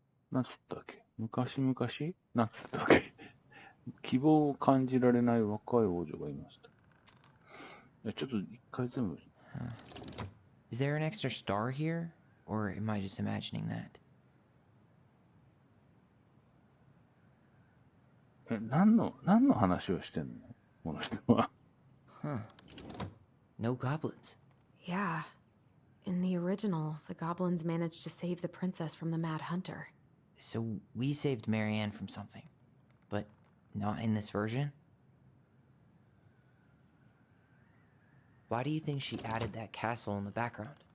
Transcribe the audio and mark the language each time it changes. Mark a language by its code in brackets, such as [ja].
[ja] なんつったっけ？昔なんつったっけ？希望を感じられない若い王女がいました。ちょっと一回全部。 [en] Is there an extra star here? Or am I just imagining that? [ja] 何の話をしてんのこの人は。 [en] Huh. No goblins. Yeah. In the original, the goblins managed to save the princess from the Mad Hunter. So we saved Marianne from something. But not in this version? Why do you think she added that castle in the background?